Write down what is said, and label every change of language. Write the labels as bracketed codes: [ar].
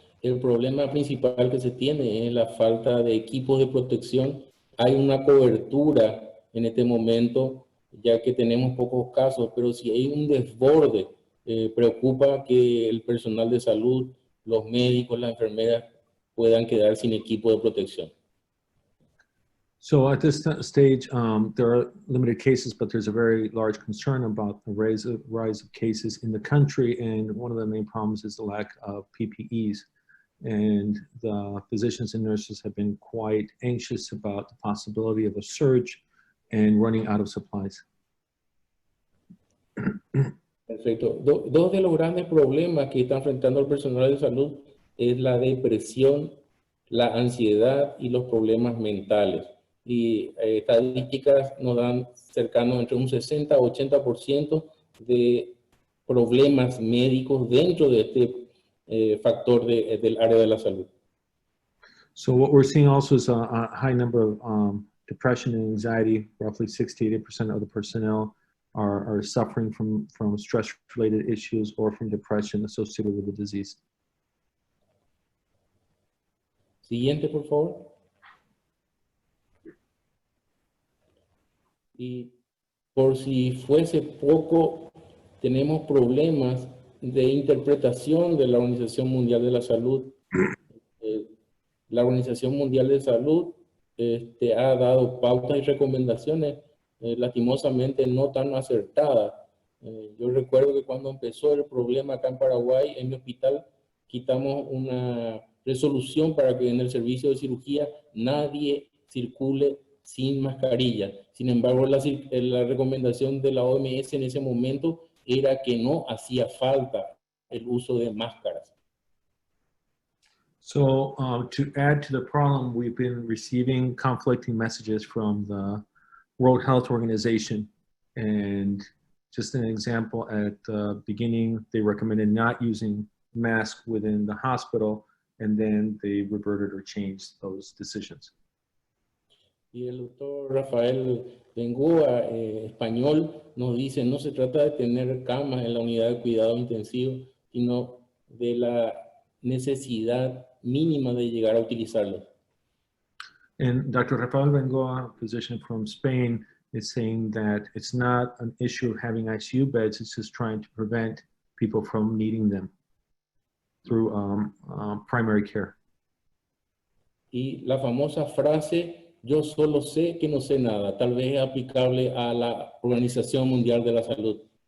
[es] El problema principal que se tiene es la falta de equipos de protección. Hay una cobertura en este momento, ya que tenemos pocos casos, pero si hay un desborde, preocupa que el personal de salud, los médicos, las enfermeras puedan quedar sin equipo de protección. [en] So at this stage, there are limited cases, but there's a very large concern about the rise of cases in the country. And one of the main problems is the lack of PPEs. And the physicians and nurses have been quite anxious about the possibility of a surge and running out of supplies. [es] Perfecto. Dos de los grandes problemas que está enfrentando el personal de salud es la depresión, la ansiedad y los problemas mentales. Y estadísticas nos dan cercano entre un 60 a 80% de problemas médicos dentro de este factor del área de la salud. [en] So what we're seeing also is a high number of depression and anxiety. Roughly 60–80% of the personnel are suffering from stress-related issues or from depression associated with the disease. [es] Siguiente, por favor. Y por si fuese poco, tenemos problemas de interpretación de la Organización Mundial de la Salud. La Organización Mundial de Salud ha dado pautas y recomendaciones lastimosamente no tan acertadas. Yo recuerdo que cuando empezó el problema acá en Paraguay, en mi hospital, quitamos una resolución para que en el servicio de cirugía nadie circule sin mascarilla. Sin embargo, la recomendación de la OMS en ese momento era que no hacía falta el uso de máscaras. [en] So to add to the problem, we've been receiving conflicting messages from the World Health Organization. And just an example, at the beginning, they recommended not using masks within the hospital, and then they reverted or changed those decisions. [es] Y el doctor Rafael Bengoa, español, nos dice, no se trata de tener camas en la unidad de cuidado intensivo, sino de la necesidad mínima de llegar a utilizarlo. [en] And Dr. Rafael Bengoa, a physician from Spain, is saying that it's not an issue of having ICU beds, it's just trying to prevent people from needing them through primary care. [es] Y la famosa frase, yo solo sé que no sé nada, tal vez es aplicable a la Organización Mundial de la Salud.